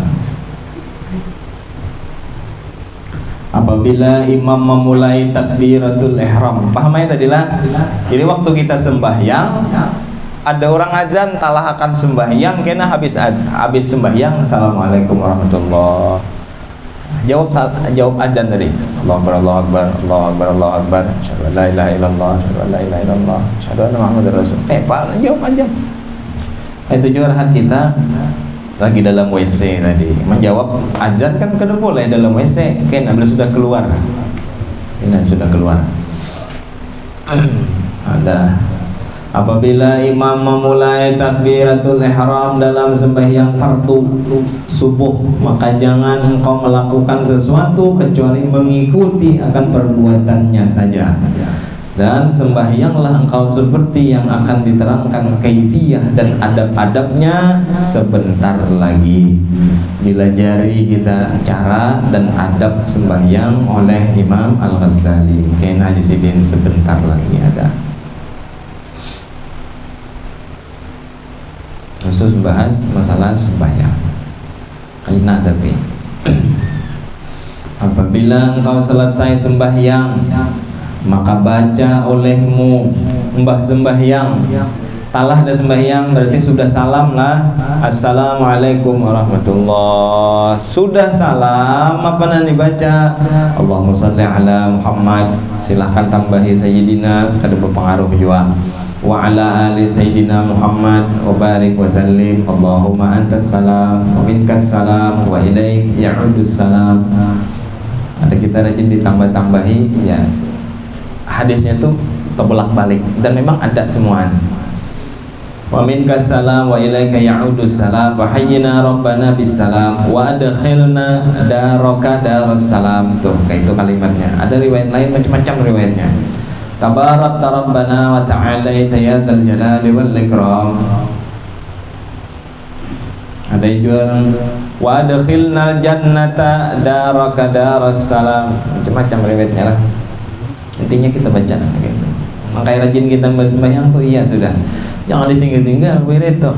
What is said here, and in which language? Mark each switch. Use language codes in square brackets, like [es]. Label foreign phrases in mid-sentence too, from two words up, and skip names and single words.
[bjn] Apabila imam memulai [ar] تكبيرة الإحرام, [bjn] paham ya tadi lah. Jadi waktu kita sembahyang, ada orang azan talah akan sembahyang, kena habis sembahyang, [ar] السلام عليكم ورحمة الله. [bjn] Jawab azan tadi. [ar] الله أكبر الله أكبر الله أكبر الله أكبر أشهد أن لا إله إلا الله أشهد أن لا إله إلا الله أشهد أن محمدا رسول. [bjn] Jawab azan. Itu juga rahat kita lagi dalam WC tadi. Menjawab azan kan kada boleh dalam WC. Kan bila sudah keluar. Ini sudah keluar. [id] Ada apabila imam memulai [ar] تكبيرة الإحرام [id] dalam sembahyang fardu subuh, maka jangan engkau melakukan sesuatu kecuali mengikuti akan perbuatannya saja. Dan sembahyanglah engkau seperti yang akan diterangkan kaifiyah dan adab-adabnya sebentar lagi. [bjn] Dilajari kita cara dan adab sembahyang oleh Imam Al-Ghazali. Kena disini sebentar lagi ada. Khusus bahas masalah sembahyang. Kena tapi apabila engkau selesai sembahyang, maka baca olehmu mbah sembahyang. Talah dah sembahyang berarti sudah salam lah. [ar] السلام عليكم ورحمة الله. [bjn] Sudah salam apa yang dibaca? [ar] اللهم صل على محمد. [bjn] Silahkan tambahi Sayyidina, kada berpengaruh juga. [ar] وعلى آل سيدنا محمد وبارك وسلم. اللهم أنت السلام ومنك السلام وإليك يعود السلام. [bjn] Ada kita rajin ditambah-tambahi ya. Hadisnya tuh terbolak balik dan memang ada semuaan. [ar] ومنك السلام وإليك يعود السلام وحينا ربنا بالسلام وأدخلنا دارك دار السلام. [bjn] Tuh kayak itu kalimatnya. Ada riwayat lain macam-macam riwayatnya. [ar] تبارك ربنا وتعالى يا ذا الجلال والإكرام. [bjn] Ada juga [ar] وأدخلنا الجنة دارك دار السلام. [bjn] Macam-macam riwayatnya lah. Intinya kita baca gitu. Makanya rajin kita sembahyang tuh iya sudah. Jangan ditinggal-tinggal wirid tuh.